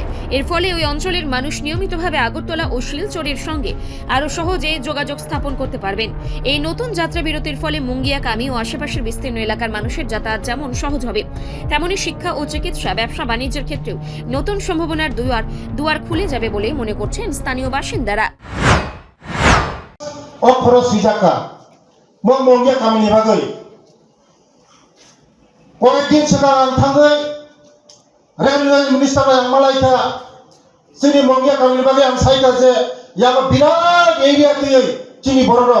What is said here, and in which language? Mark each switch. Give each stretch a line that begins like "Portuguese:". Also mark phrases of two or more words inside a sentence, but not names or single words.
Bangla: এর ফলে ওই অঞ্চলের মানুষ নিয়মিতভাবে আগরতলা ও শিলচরের সঙ্গে আরও সহজে যোগাযোগ স্থাপন করতে পারবেন। এই নতুন যাত্রা বিরতির ফলে মুঙ্গিয়াকামী ও আশেপাশের বিস্তীর্ণ এলাকার মানুষের যাতায়াত যেমন সহজ হবে, তেমনি শিক্ষা ও চিকিৎসা, ব্যবসা বাণিজ্যের ক্ষেত্রেও নতুন সম্ভাবনার দুয়ার খুলে যাবে বলে মনে করছেন স্থানীয় বাসিন্দারা।
English: railway minister
Bodo: मालायका जोंनि मुंगियाकामীनि बागै आं सायगा जे याबो बिराद एरिया गैयै जोंनि बर'रक